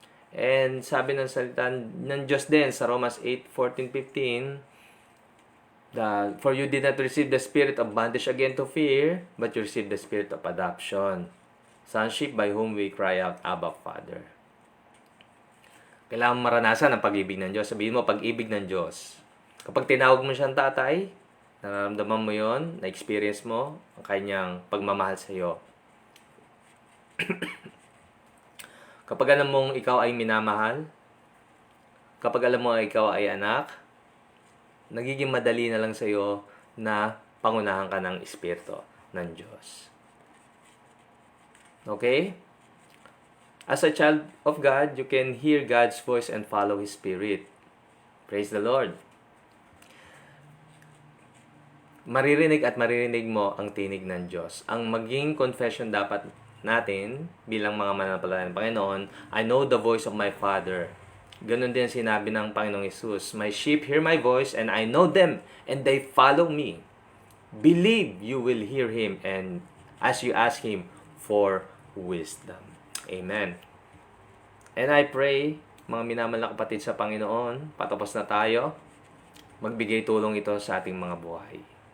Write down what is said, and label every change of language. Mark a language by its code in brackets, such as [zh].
[en] And [tl] sabi ng salita ng Diyos din sa [en] Romans 8:14-15, for you did not receive the spirit of bondage again to fear, but you received the spirit of adoption, sonship, by whom we cry out, Abba, Father. [tl] Kailangan maranasan ang pag-ibig ng Diyos. Sabihin mo, pag-ibig ng Diyos. Kapag tinawag mo siyang tatay, nararamdaman mo yon, na-experience mo ang kanyang pagmamahal sa iyo. Kapag alam mong ikaw ay minamahal, kapag alam mo ikaw ay anak, nagiging madali na lang sa iyo na pangunahan ka ng Espiritu ng Diyos. Okay? [en] As a child of God, you can hear God's voice and follow His Spirit. Praise the Lord. [tl] Maririnig at maririnig mo ang tinig ng Diyos. Ang maging confession dapat natin bilang mga mananampalataya ng Panginoon, [en] I know the voice of my Father. [tl] Ganon din sinabi ng Panginoong Hesus, [en] my sheep hear my voice and I know them and they follow me. Believe you will hear Him and as you ask Him for wisdom. Amen. And I pray, [tl] mga minamahal na kapatid sa Panginoon, patapos na tayo, magbigay tulong ito sa ating mga buhay.